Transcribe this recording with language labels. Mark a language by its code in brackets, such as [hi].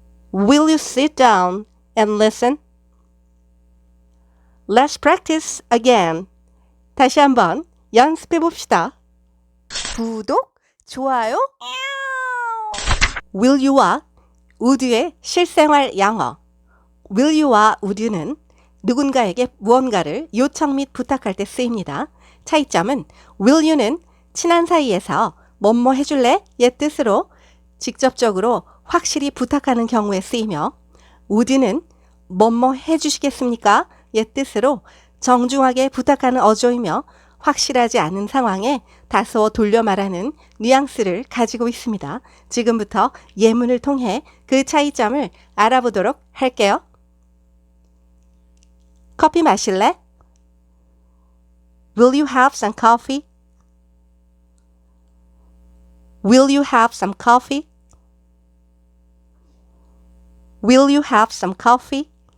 [en] Will you sit down and listen? Let's practice again. [ko] 다시 한번 연습해 봅시다. 구독, 좋아요. Will you와 would의 실생활 영어. Will you와 would는 누군가에게 무언가를 요청 및 부탁할 때 쓰입니다. 차이점은 will you는 친한 사이에서 뭐뭐 해줄래? 의 뜻으로 직접적으로 확실히 부탁하는 경우에 쓰이며 would는 뭐뭐 해주시겠습니까? 의 뜻으로 정중하게 부탁하는 어조이며 확실하지 않은 상황에 다소 돌려 말하는 뉘앙스를 가지고 있습니다. 지금부터 예문을 통해 그 차이점을 알아보도록 할게요. 커피 마실래? [en] Will you have some coffee? Will you have some coffee? Will you have some coffee?